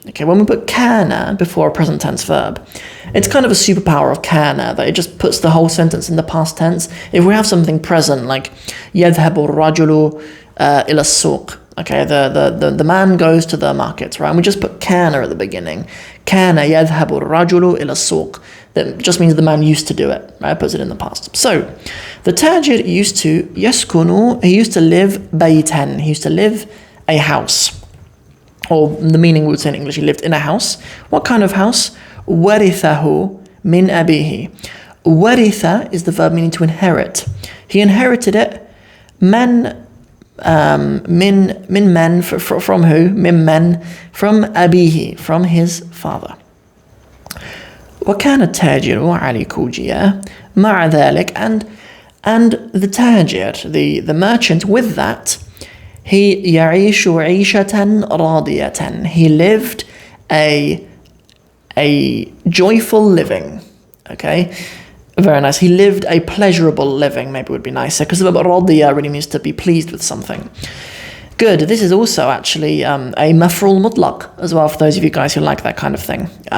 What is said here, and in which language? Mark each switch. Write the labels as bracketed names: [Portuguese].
[English] Okay, when we put kana before a present tense verb, it's kind of a superpower of kana that it just puts the whole sentence in the past tense. If we have something present like [Arabic] يذهب الرجل إلى السوق, [English] okay, the man goes to the market, right? And we just put kana at the beginning. [Arabic] Kana يذهب الرجل إلى السوق. [English] That just means the man used to do it, right? It puts it in the past. So the tajir used to yaskunu, he used to live baytan, he used to live a house. or the meaning we would say in English, he lived in a house. What kind of house? [Arabic] وَرِثَهُ مِنْ أَبِيهِ. [English] وَرِثَ is the verb meaning to inherit. He inherited it. من من from who? من from أبيه, from his father. [Arabic] وكان التاجر علي كوجيا مع ذلك, [English] and the tajir, the merchant, with that, he [Arabic] يعيش عيشة راضية. [English] He lived a joyful living. Okay, very nice. He lived a pleasurable living, maybe would be nicer, because the verb radiya really means to be pleased with something. Good. This is also actually a maf'ul mutlaq as well, for those of you guys who like that kind of thing.